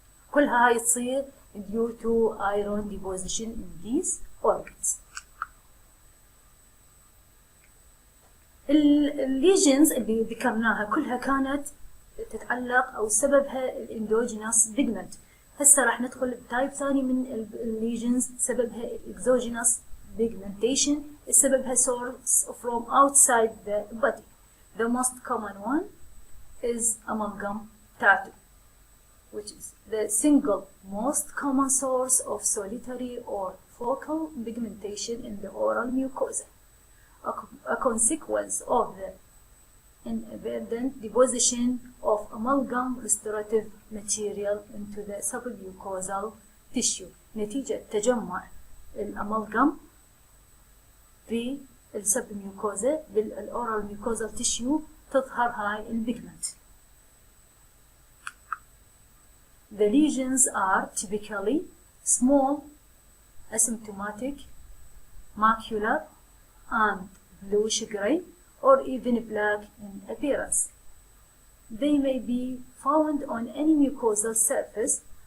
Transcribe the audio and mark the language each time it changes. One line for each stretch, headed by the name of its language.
Arabic: كل هاي تصير
English: due to iron deposition in these organs.
Arabic: الليجنز اللي ذكرناها كلها كانت تتعلق أو سببها الاندوجينوس بيجمنت. هسه راح ندخل بتايب ثاني من الليجنز سببها الاكزوجينوس بيجمنتيشن، سببها
English: source from outside the body. The most common one is amalgam tattoo, which is the single most common source of solitary or focal pigmentation in the oral mucosa, a consequence of the inadvertent deposition of amalgam restorative material into the submucosal tissue.
Arabic: نتيجة تجمع الأمالغام في السبميوكوزا بالأورال ميوكوزال تيشيو تظهر هاي البيجمنت.
English: The lesions are typically small, asymptomatic, macular, and bluish gray, or even black in appearance. They may be found on any mucosal surface.